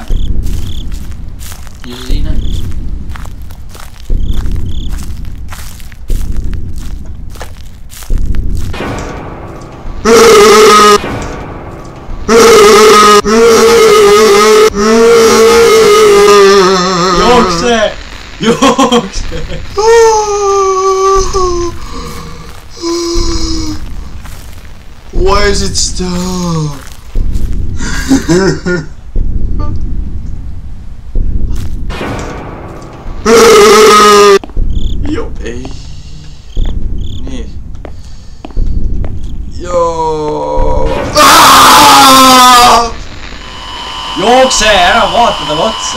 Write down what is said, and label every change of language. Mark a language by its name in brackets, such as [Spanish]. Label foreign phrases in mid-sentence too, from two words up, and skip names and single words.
[Estonian] Ja see siin on. Jookse! Jookse! [English] Why is it stuck? [Estonian] Joo, ei. Nii. Joo. Jookse, ära vaata talle otsa.